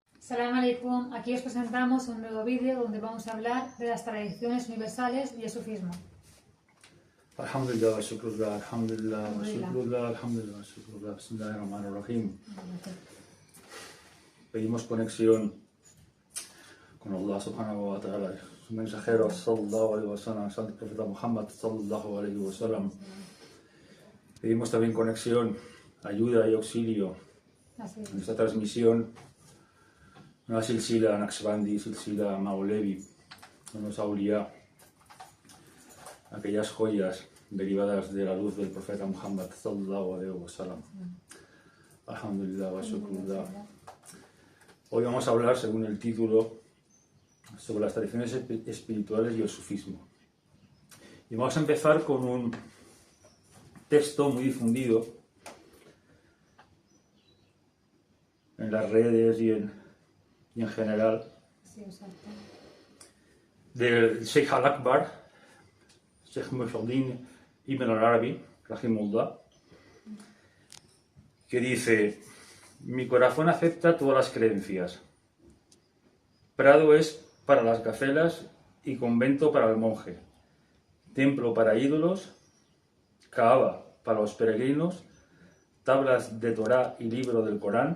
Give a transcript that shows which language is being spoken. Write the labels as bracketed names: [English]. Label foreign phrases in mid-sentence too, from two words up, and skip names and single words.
[Arabic] سلام عليكم, [Spanish] aquí os presentamos un nuevo vídeo donde vamos a hablar de las tradiciones universales y el sufismo. [Arabic] الحمد لله وشكر الله، الحمد لله وشكر الله، الحمد لله وشكر الله، بسم الله الرحمن الرحيم. [Spanish] Pedimos conexión con [Arabic] الله سبحانه وتعالى, [Spanish] su mensajero [Arabic] صلى الله عليه وسلم, [Spanish] santo profeta Muhammad [Arabic] صلى الله عليه وسلم. [Spanish] Pedimos también conexión, ayuda y auxilio en esta transmisión. Una silsila Naqshbandi, silsila Maulevi, unos awliya, aquellas joyas derivadas de la luz del profeta Muhammad [Arabic] صلى الله عليه وسلم. الحمد لله وشكر الله. [Spanish] Hoy vamos a hablar, según el título, sobre las tradiciones espirituales y el sufismo. Y vamos a empezar con un texto muy difundido en las redes y en general, del Sheikh al-Akbar, Sheikh Muhyiddin Ibn al-Arabi, rahimullah, que dice: mi corazón acepta todas las creencias. Prado es para las gacelas y convento para el monje. Templo para ídolos, Kaaba para los peregrinos, tablas de Torá y libro del Corán.